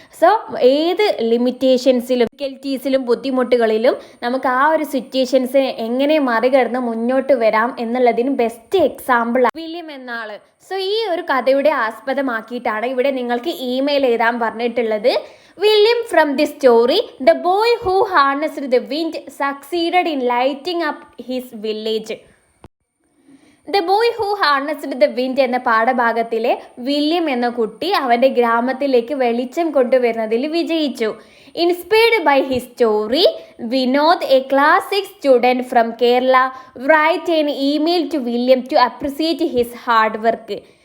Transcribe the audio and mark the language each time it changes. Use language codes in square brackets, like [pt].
[ml] So ഏത് ലിമിറ്റേഷൻസിലും ഡിഫിക്കൽറ്റീസിലും ബുദ്ധിമുട്ടുകളിലും നമുക്ക് ആ ഒരു സിറ്റുവേഷൻസ് എങ്ങനെ മറികടന്ന് മുന്നോട്ട് വരാം എന്നുള്ളതിന് ബെസ്റ്റ് എക്സാമ്പിൾ വില്യം എന്ന ആള്. സോ ഈ ഒരു കഥയുടെ ആസ്പദമാക്കിയിട്ടാണ് ഇവിടെ നിങ്ങൾക്ക് ഇമെയിൽ എഴുതാൻ പറഞ്ഞിട്ടുള്ളത്. [en] William from this story, the boy who harnessed the wind succeeded in lighting up his village. [ml] The boy who ഹാർനസ്ഡ് the wind എന്ന പാഠഭാഗത്തിലെ വില്യം എന്ന കുട്ടി അവൻ്റെ ഗ്രാമത്തിലേക്ക് വെളിച്ചം കൊണ്ടുവരുന്നതിൽ വിജയിച്ചു. [en] Inspired by his story, Vinod, a class 6 student from Kerala, write an email to William to appreciate his hard work.